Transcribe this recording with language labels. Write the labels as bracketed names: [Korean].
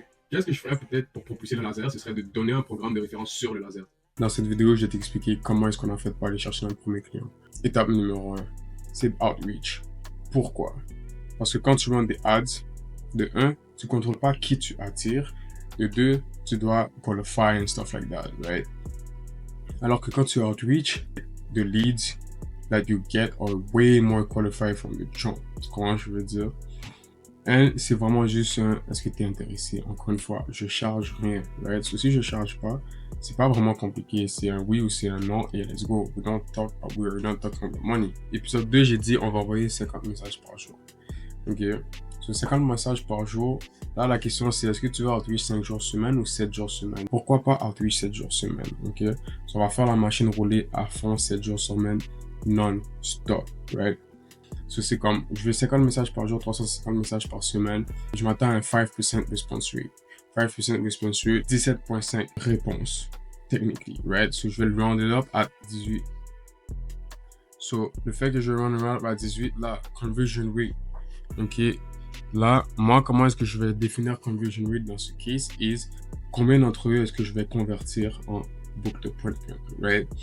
[French] Qu'est-ce que je ferais peut-être pour propulser le laser? Ce serait de donner un programme de référence sur le laser. Dans cette vidéo, je vais t'expliquer comment est-ce qu'on a fait pour aller chercher notre premier client. Étape numéro 1, c'est outreach. Pourquoi? Parce que quand tu run des ads, de 1, tu ne contrôles pas qui tu attires. De 2, tu dois [English] qualify and stuff like that, right? [French] Alors que quand tu [English] outreach, the leads that you get are way more qualified from the jump. [French] Tu comprends ce que je veux dire? Un, c'est vraiment juste un, est-ce que tu es intéressé? Encore une fois, je charge rien, right? So, si je charge pas, c'est pas vraiment compliqué. C'est un oui ou c'est un non et [English] let's go. We don't talk about money. [French] Épisode 2, j'ai dit on va envoyer 50 messages par jour. Ok? So, 50 messages par jour. Là, la question c'est est-ce que tu veux outreach 5 jours semaine ou 7 jours semaine? Pourquoi pas outreach 7 jours semaine? Ok? So, on va faire la machine rouler à fond 7 jours semaine non-stop, right? So, c'est comme, je veux 50 messages par jour, 350 messages par semaine. Je m'attends à un 5% response rate. 5% response rate, 17.5 réponses, technically, right? So, je vais le [English] round it up [French] à 18. So, le fait que je round it up à 18, là, conversion rate. Ok, là, moi, comment est-ce que je vais définir conversion rate dans ce case is combien d'entre eux est-ce que je vais convertir en book appointment, right?